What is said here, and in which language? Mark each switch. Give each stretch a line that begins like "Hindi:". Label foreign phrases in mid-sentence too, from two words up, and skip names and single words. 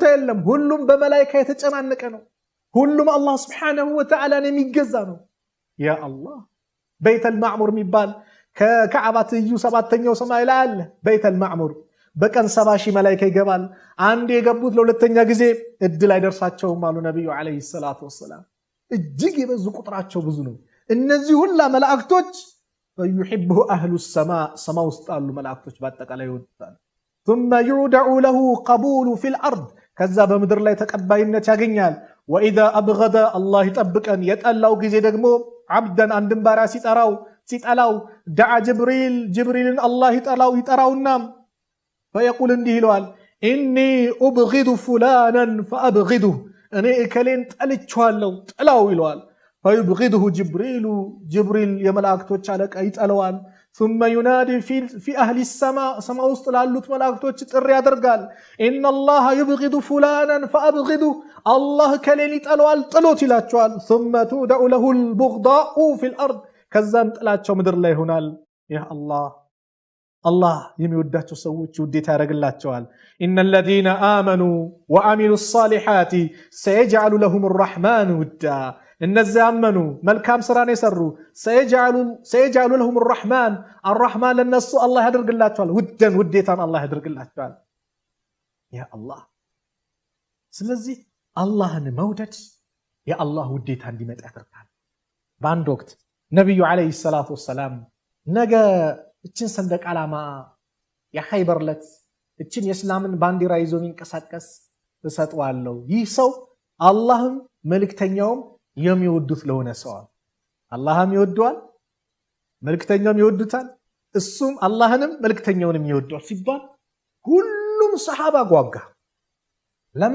Amharic: የለም። ሁሉም በመላይካ የተጨናነቀ ነው። ሁሉም
Arabic: الله سبحانه وتعالى
Amharic: የሚገዛ ነው። ያ አላህ። በይተል ማዕሙር የሚባል ከካዕባ ትይዩ 7ኛው ሰማይ ላይ አለ። በይተል ማዕሙር በቀን 70 ሺህ መላይካ ይገባል። አንድ የገቡት ለሁለተኛ ጊዜ እድል አይደርሳቸውም አሉ ነቢዩ
Arabic: عليه الصلاة والسلام።
Amharic: እጅግ የበዙ ቁጥራቸው ብዙ ነው። እነዚህ ሁላ መላእክቶች
Arabic: فيحبه أهل السماء
Amharic: ውስጥ ያሉ መላእክቶች በአጠቃላይ ይወዱታል።
Arabic: ثم يودع له قبول في الأرض،
Amharic: ከዛ በምድር ላይ ተቀባይነት ያገኛል።
Arabic: وإذا أبغض الله
Amharic: ይጠብቀን የጠላው ጊዜ ደግሞ ዓብደን አንድን ባሪያ ሲጠላው ደዓ ጅብሪልን አላህ ይጠራውና ፈየቁል እንዲህ ይለዋል፣
Arabic: إني أبغض فلانا
Amharic: ፈአብጊዱህ፣ እኔ እከሌን ጠልቼዋለሁ ጥላው ይለዋል።
Arabic: فيبغضه جبريل
Amharic: የመላእክቶች አለቃ ይጠለዋል።
Arabic: ثم ينادي في أهل السماء،
Amharic: ሰማይ ውስጥ ላሉት መላእክቶች ጥሪ ያደርጋል፣
Arabic: إن الله يبغض فلانا فأبغضه፣
Amharic: አላህ እከሌን ይጠለዋል ጥሎት ይላቸዋል።
Arabic: ثم تودع له البغضاء في الأرض፣
Amharic: ከዛም ጥላቸው ምድር ላይ ይሆናል። ያ አላህ የሚወዳቸው ሰዎች ውዴታ ያደርግላቸዋል።
Arabic: إن الذين آمنوا وعملوا الصالحات سيجعل لهم الرحمن ودا፣
Amharic: እነዚያ ያመኑ መልካም ስራን የሰሩ
Arabic: سيجعل لهم الرحمن
Amharic: ለነሱ አላህ ያደርግላቸዋል ውዴታን አላህ ያደርግላቸዋል። ያ አላህ። ስለዚህ አላህን መውደድ የአላህ ውዴታ እንዲመጣ ያደርጋል። በአንድ ወቅት ነቢዩ
Arabic: عليه الصلاة والسلام
Amharic: ነገ እችን ሰንደቅ ዓላማ የኸይበር ዕለት እችን የእስላምን ባንዲራ ይዞ የሚንቀሳቀስ እሰጠዋለሁ፣ ይህ ሰው አላህም መልእክተኛውም የሚወዱት ለሆነ ሰው። አላህም ይወደዋል፣ መልእክተኛውም ይወዱታል፣ እሱም አላህንም መልእክተኛውንም ይወደዋል ሲባል ሁሉም ሰሃባ ጓጋ። ለምን?